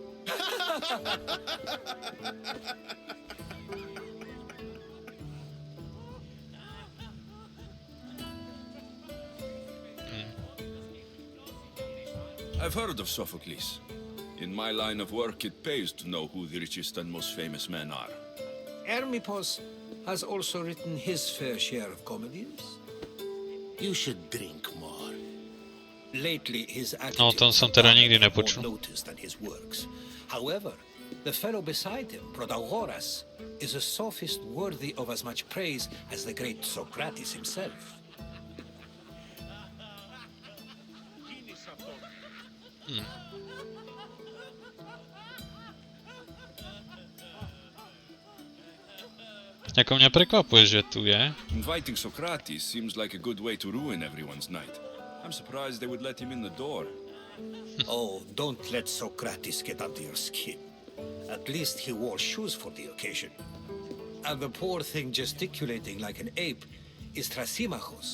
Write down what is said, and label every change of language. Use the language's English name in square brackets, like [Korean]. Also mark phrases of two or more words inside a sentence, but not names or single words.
[English] I've heard of Sophocles. In my line of work, it pays to know who the richest and most famous men are. Hermippos has also written his fair share of comedies. You should drink more. Lately, his [Slovak] No, [English] attitude [Slovak] to som teda nikdy [English] more [Slovak] nepočul. [English] noticed than his works. However, the fellow beside him, Protagoras, is a sophist worthy of as much praise as the great Socrates himself. [Slovak] Ako mňa prekvapuje, že tu je. [English] Inviting Socrates seems like a good way to ruin everyone's night. I'm surprised they would let him in the door. Oh, don't let Socrates get under your skin. At least he wore shoes for the occasion. And the poor thing gesticulating like an ape is Thrasymachos.